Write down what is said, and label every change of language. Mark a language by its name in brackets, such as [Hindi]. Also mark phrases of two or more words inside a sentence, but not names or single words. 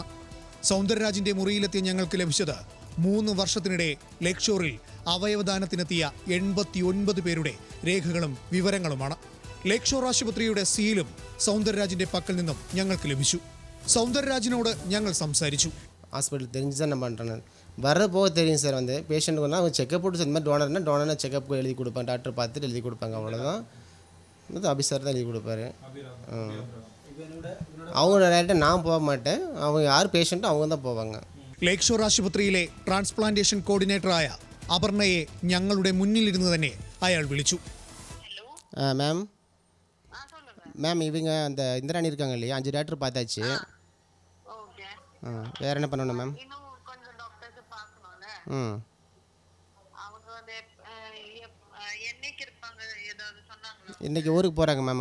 [Malayalam] സൗന്ദരരാജിന്റെ മുറിയിലെത്തിയ ഞങ്ങൾക്ക് ലഭിച്ചത് 3 വർഷത്തിനിടെ ലേക്ക് ഷോറിൽ അവയവദാനത്തിനെത്തിയ 89 പേരുടെ രേഖകളും വിവരങ്ങളുമാണ്. ലേക്ക് ഷോർ ആശുപത്രിയുടെ സീലും സൗന്ദരരാജിന്റെ പക്കൽ നിന്നും ഞങ്ങൾക്ക് ലഭിച്ചു. സൗന്ദരരാജിനോട് ഞങ്ങൾ സംസാരിച്ചു. [Tamil] ஹாஸ்பிட்டல் தெரிஞ்சு தான் நான் பண்ணுறேன். வர போக தெரியும் சார். வந்து பேஷண்ட்டுக்கு வந்து அவங்க செக்கப் போட்டு இந்த மாதிரி டோனர்னா செக்கப் எழுதி கொடுப்பேன். டாக்டர் பார்த்துட்டு எழுதி கொடுப்பாங்க, அவ்வளோதான். அபிசார் தான் எழுதி கொடுப்பாரு. அவங்க டேரெக்டாக நான் போக மாட்டேன். அவங்க யார் பேஷண்ட்டோ அவங்க தான் போவாங்க. [Malayalam] ലേക്ക് ഷോർ ആശുപത്രിയിലെ ട്രാൻസ്പ്ലാന്റേഷൻ കോർഡിനേറ്ററായ അപർണയെ ഞങ്ങളുടെ മുന്നിലിരുന്ന് തന്നെ അയാൾ വിളിച്ചു. [Tamil] மேம் மேம் இவங்க அந்த இந்திராணி இருக்காங்க இல்லையா, 5 டாக்டர் பார்த்தாச்சு. வேறு என்ன பண்ணணும் மேம்? இன்றைக்கி ஊருக்கு போகிறாங்க மேம்.